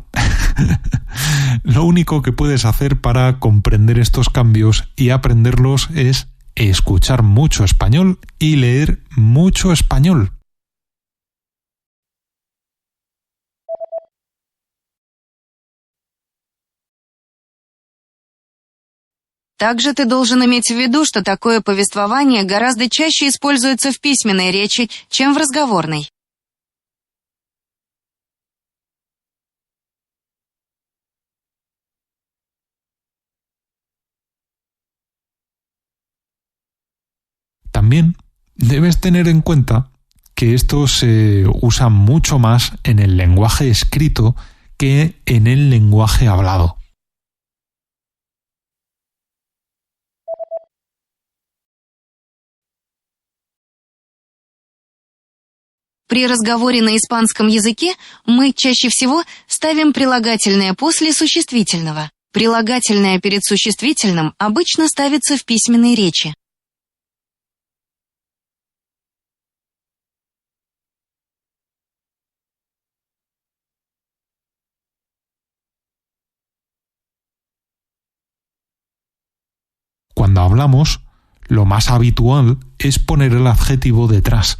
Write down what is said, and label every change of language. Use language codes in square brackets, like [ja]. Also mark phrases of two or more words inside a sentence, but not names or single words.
[es] Lo único que puedes hacer para comprender estos cambios y aprenderlos es escuchar mucho español y leer mucho español. [ru] Также ты должен иметь в виду, что такое повествование гораздо чаще используется в письменной речи, чем в разговорной. [es] También debes tener en cuenta que esto se usa mucho más en el lenguaje escrito que en el lenguaje hablado. [ru] При разговоре на испанском языке мы чаще всего ставим прилагательное после существительного. Прилагательное перед существительным обычно ставится в письменной речи. [es] Cuando hablamos, lo más habitual es poner el adjetivo detrás.